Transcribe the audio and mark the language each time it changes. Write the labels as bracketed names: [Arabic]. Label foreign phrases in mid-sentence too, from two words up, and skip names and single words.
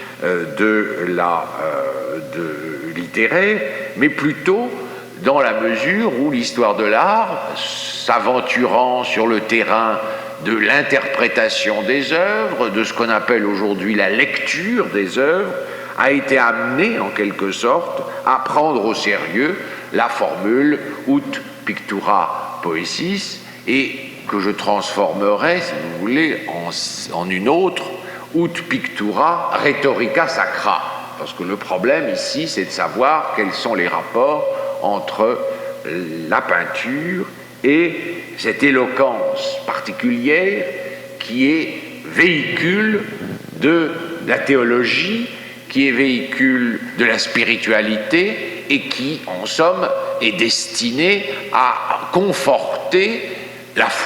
[French] littéraire, mais plutôt dans la mesure où l'histoire de l'art, s'aventurant sur le terrain de l'interprétation des œuvres, de ce qu'on appelle aujourd'hui la lecture des œuvres, a été amenée en quelque sorte à prendre au sérieux la formule [Latin] ut pictura poesis, [French] et que je transformerai, si vous voulez, en une autre, [Latin] ut pictura rhetorica sacra. [French] Parce que le problème ici, c'est de savoir quels sont les rapports entre la peinture et cette éloquence particulière qui est véhicule de la théologie, qui est véhicule de la spiritualité et qui, en somme, est destinée à conforter la